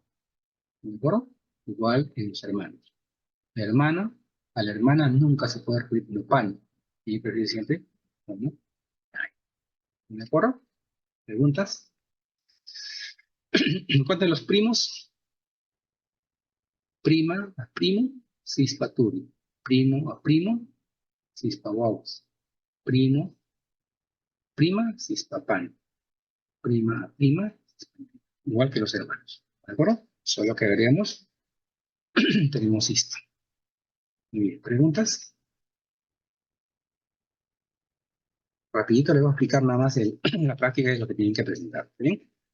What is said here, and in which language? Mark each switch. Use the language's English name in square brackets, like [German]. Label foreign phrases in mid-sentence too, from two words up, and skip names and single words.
[Spanish] ¿De acuerdo? Igual en los hermanos. La hermana, a la hermana nunca se puede referir como pan. Y prefiere siempre como ay. ¿De acuerdo? ¿Preguntas? En cuanto a los primos, prima a primo, cispaturi. Primo a primo, cispawawis. Primo, prima, cispapan. Prima a prima, igual que los hermanos. ¿De acuerdo? Solo que agregamos, tenemos esto. Muy bien, ¿preguntas? Rapidito les voy a explicar nada más la práctica de lo que tienen que presentar. ¿Bien?